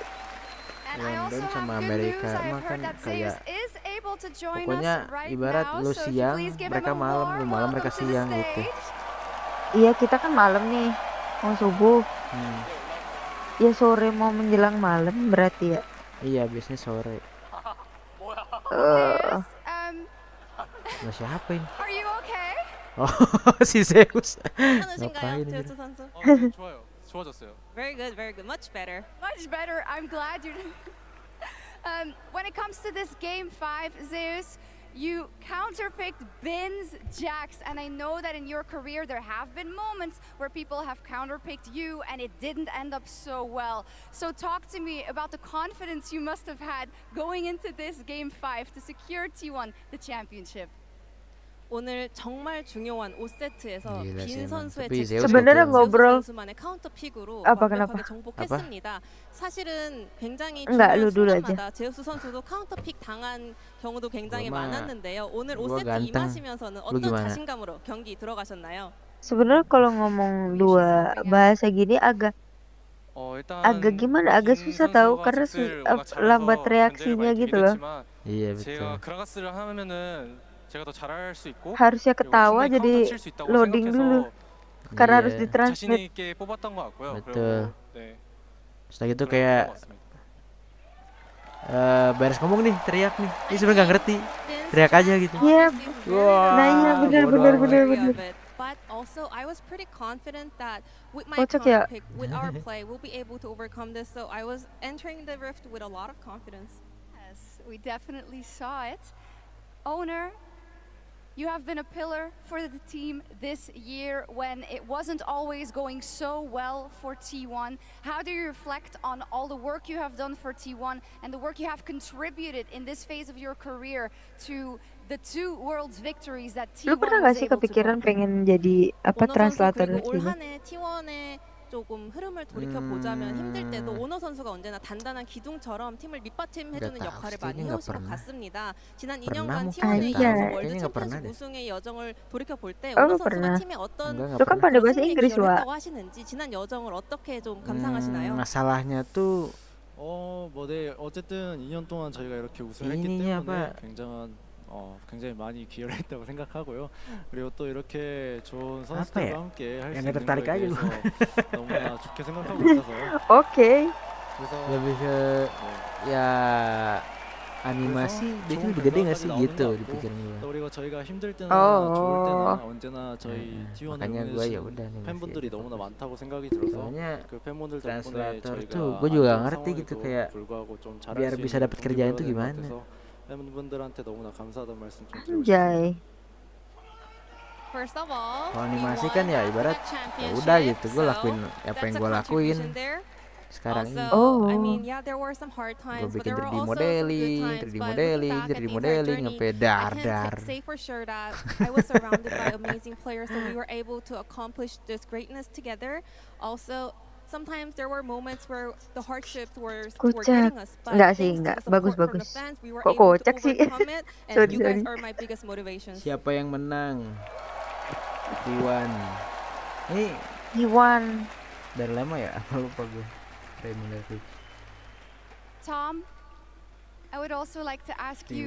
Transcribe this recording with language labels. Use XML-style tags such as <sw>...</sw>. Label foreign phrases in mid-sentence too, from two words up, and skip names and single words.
<id>London sama Amerika mah kan kayak pokoknya ibarat lu siang mereka malam, lu malam mereka siang gitu. Iya, kita kan malam nih, mau subuh. Ya sore mau menjelang malam berarti ya. Iya, biasanya sore. Nah, siapa ini?</id> <en>Are you okay?</en> <id>Oh, si Zeus. Ngapain ini?</id> <ko>좋아졌어요.</ko> <en>Very good, much better. Much better. I'm glad you. When it comes to this game 5, Zeus, you counterpicked Bin's Jax, and I know that in your career there have been moments where people have counterpicked you and it didn't end up so well. So talk to me about the confidence you must have had going into this game 5 to secure T1 the championship.</en> <ko>오늘 정말 중요한 5세트에서</ko> <id>Gila sih</id> <ko>빈</ko> <id>emang.</id> <ko>선수의</ko> <id>Tapi</id> <ko>제스처</ko> <id>Zeus sebenarnya gokil. ngobrol</id> <ko>선수만의 카운터 픽으로</ko> <id>apa</id> <ko>완벽하게</ko> <id>kenapa?</id> <ko>정복했습니다. 사실은 굉장히</ko> <id>Enggak,</id> <ko>중요한</ko> <id>lu dulu aja.</id> <ko>순간마다 제우스 선수도 카운터 픽 당한 경우도 굉장히</ko> <id>Gua mah-</id> <ko>많았는데요. 오늘</ko> <id>gua</id> <ko>5세트</ko> <id>ganteng.</id> <ko>임하시면서는</ko> <id>Lu</id> <ko>어떤</ko> <id>gimana?</id> <ko>자신감으로 경기 들어가셨나요?</ko> <id>Sebenarnya kalau ngomong dua bahasa gini agak gimana? Agak susah tahu karena lambat reaksinya gitu loh. Iya betul.</id> <ko>그라가스를 하면은 제가 더 잘할 수 있고</ko> <id>Harusnya ketawa jadi loading dulu. Karena harus Iya.</id> <ko>자신</ko> <id>ditranslate.</id> <ko>있게 뽑았던 것 같고요.</ko> <id>Betul.</id> <ko>그리고 네.</ko> <id>Setelah itu kayak beres ngomong nih, teriak nih. Ini sebenarnya nggak ngerti. Teriak aja gitu. Iya. Wah, Nah iya benar.</id> <en>But also I was pretty confident that with my</en> <id>Kocak ya.</id> <en>counter pick, with our play, we'll be able to overcome this. So I was entering the rift with a lot of confidence. Yes, we definitely saw it. Owner, you have been a pillar for the team this year when it wasn't always going so well for T1. How do you reflect on all the work you have done for T1 and the work you have contributed in this phase of your career to the 2 Worlds victories that T1</en> <id>Lu pernah</id> <en>was</en> <id>gak sih</id> <en>able to</en> <id>kepikiran</id> <en>book?</en> <id>pengen jadi apa</id> <ko>오너 선수</ko> <id>translator</id> <ko>그리고 올</ko> <id>sini?</id> <ko>한 해 T1의 조금 흐름을 돌이켜 보자면 힘들 때도 오너 선수가 언제나 단단한 기둥처럼 팀을 밑받침해주는</ko> <id>Nggak tahu</id> <ko>역할을</ko> <id>sih,</id> <ko>많이</ko> <id>kayaknya nggak</id> <ko>해오신 것</ko> <id>pernah.</id> <ko>같습니다. 지난</ko> <id>Pernah</id> <ko>2년간</ko> <id>mungkin,</id> <ko>T1의</ko> <id>nggak tahu.</id> <ko>연속 월드</ko> <id>Kayaknya nggak pernah</id> <ko>챔피언십</ko> <id>deh.</id> <ko>우승의 여정을 돌이켜 볼 때</ko> <id>Oh,</id> <ko>오너</ko> <id>nggak</id> <ko>선수가</ko> <id>pernah.</id> <ko>팀에 어떤</ko> <id>Enggak Lu kan pada bahasa</id> <ko>승리에</ko> <id>Inggris,</id> <ko>기여를</ko> <id>Wak.</id> <ko>했다고 하시는지 지난 여정을 어떻게 좀 감상하시나요?</ko> <id>Masalahnya tuh</id> <ko>네, 어쨌든 2년 동안 저희가 이렇게 우승을 했기</ko> <id>ininya</id> <ko>때문에</ko> <id>apa?</id> <ko>굉장한 굉장히 많이 기여를 했다고 생각하고요. 그리고 또 이렇게 좋은 선수들과 함께 할 수 있는 거에 대해서 너무나 좋게 생각하고 있어서.</ko> <id>Oke. Lebih ke ya animasi dia kan gede nggak sih gitu di pikiran gue.</id> <ko>우리가 저희가 힘들 때나</ko> <id>Oh.</id> <ko>좋을 때나 언제나 저희 T1을</ko> <id>makanya gue ya</id> <ko>응원해주신</ko> <id>udah animasi</id> <ko>팬분들이</ko> <id>aja.</id> <ko>너무나 많다고 생각이 들어서</ko> <id>Soalnya</id> <ko>그 팬분들 덕분에</ko> <id>translator</id> <ko>저희가</ko> <id>tuh gue juga</id> <ko>안</ko> <id>ngerti</id> <ko>좋은</ko> <id>gitu</id> <ko>상황에도</ko> <id>kayak</id> <ko>불구하고 좀 잘할</ko> <id>biar</id> <ko>수</ko> <id>bisa</id> <ko>있는</ko> <id>dapat kerjaan tuh</id> <ko>동기부여가</ko> <id>gimana.</id> <ko>되는 것 같아서 팬분들한테 너무나 감사하다는 말씀 좀 드리고 싶습니다.</ko> <id>Anjay.</id> <en>First of all,</en> <id>Kalau animasi kan ya ibarat ya udah gitu gue lakuin apa yang gue lakuin sekarang ini. Oh.</id> <en>I mean, yeah, there were some hard times,</en> <id>Gue</id> <en>but</en> <id>bikin</id> <en>there were</en> <id>3D</id> <en>also some</en> <id>modeling,</id> <en>good times.</en> <id>3D</id> <en>But</en> <id>modeling,</id> <en>looking back</en> <id>3D</id> <en>at the entire</en> <id>modeling</id> <en>journey,</en> <id>sampai</id> <en>I</en> <id>dar.</id> <en>can say for sure that I was surrounded by amazing players, so we were able to accomplish this greatness together. Also, sometimes there were moments where the hardships were</en> <id>Kocak.</id> <en>getting us, but</en> <id>Enggak sih,</id> <en>thanks to</en> <id>enggak.</id> <en>the support</en> <id>Bagus,</id> <en>from the</en> <id>bagus.</id> <en>fans, we were</en> <id>Kok</id> <en>able to</en> <id>kocak sih?</id> <en>overcome it, and Sorry, you guys sorry. are my biggest motivations.</en> <id>Siapa yang menang? T1. Ini Iwan. dari lama ya? Apa lupa gue. Premier League.</id> <en>Tom, I would also like to ask you</en>